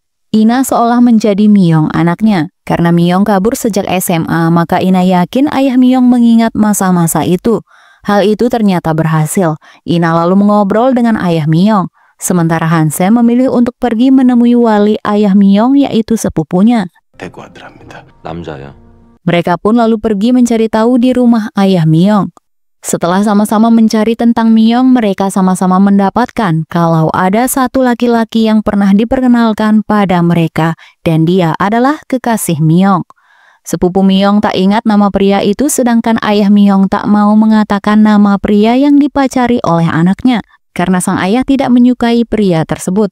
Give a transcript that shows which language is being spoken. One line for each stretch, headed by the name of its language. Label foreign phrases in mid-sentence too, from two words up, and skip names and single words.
Indonesian: Ina seolah menjadi Myung anaknya. Karena Myung kabur sejak SMA, maka Ina yakin ayah Myung mengingat masa-masa itu. Hal itu ternyata berhasil. Ina lalu mengobrol dengan ayah Myung. Sementara Hansem memilih untuk pergi menemui wali ayah Myung, yaitu sepupunya.
Korean: 대구 아들합니다. 남자야.
Indonesian: Mereka pun lalu pergi mencari tahu di rumah ayah Myung. Setelah sama-sama mencari tentang Myung, mereka sama-sama mendapatkan kalau ada satu laki-laki yang pernah diperkenalkan pada mereka, dan dia adalah kekasih Myung. Sepupu Myung tak ingat nama pria itu, sedangkan ayah Myung tak mau mengatakan nama pria yang dipacari oleh anaknya, karena sang ayah tidak menyukai pria tersebut.